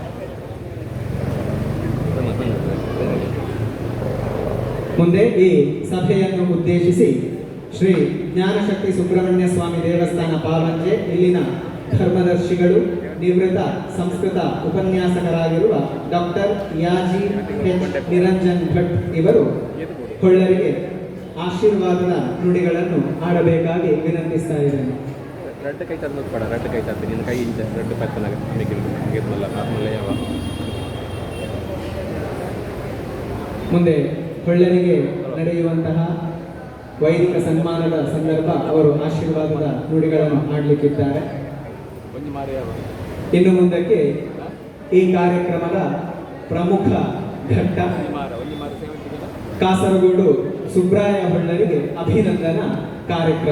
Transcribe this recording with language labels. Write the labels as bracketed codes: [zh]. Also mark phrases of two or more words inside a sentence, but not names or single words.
[kn] ಮುಂದೆ ಈ ಸಭೆಯನ್ನು ಉದ್ದೇಶಿಸಿ ಶ್ರೀ ಜ್ಞಾನಶಕ್ತಿ ಸುಬ್ರಹ್ಮಣ್ಯ ಸ್ವಾಮಿ ದೇವಸ್ಥಾನ ಪಾವಂಜೆ ಇಲ್ಲಿನ ಧರ್ಮದರ್ಶಿಗಳು ನಿವೃತ್ತ ಸಂಸ್ಕೃತ ಉಪನ್ಯಾಸಕರಾಗಿರುವ ಡಾಕ್ಟರ್ ಯಾಜಿ ನಿರಂಜನ್ ಭಟ್ ಇವರು ಕೊಳ್ಳರಿಗೆ ಆಶೀರ್ವಾದದ ನುಡಿಗಳನ್ನು ಆಡಬೇಕಾಗಿ ವಿನಂತಿಸ್ತಾ ಇದ್ದೇನೆ. ரெண்டு கை திறந்து பட ரெண்டு கை திறந்து ನಿನ್ನ ಕೈ ಇಂಚ ரெண்டு ಪತ್ತನ ಆಗಿರಲ್ಲ ಆಮೇಲೆ ಯಾವ ಮುಂದೆ ಕೊಳ್ಳರಿಗೆ ನಡೆಯುವಂತಹ ವೈದಿಕ ಸನ್ಮಾನದ ಸಂದರ್ಭ ಅವರು ಆಶೀರ್ವಾದದ ನುಡಿಗಳನ್ನು ಆಡಲಿಕ್ಕಿದ್ದಾರೆ. ಇನ್ನು ಮುಂದಕ್ಕೆ ಈ ಕಾರ್ಯಕ್ರಮದ ಪ್ರಮುಖ ಘಟ್ಟ ಕಾಸರಗೋಡು ಸುಬ್ರಾಯ ಹೊಳ್ಳರಿಗೆ ಅಭಿನಂದನಾ ಕಾರ್ಯಕ್ರಮ.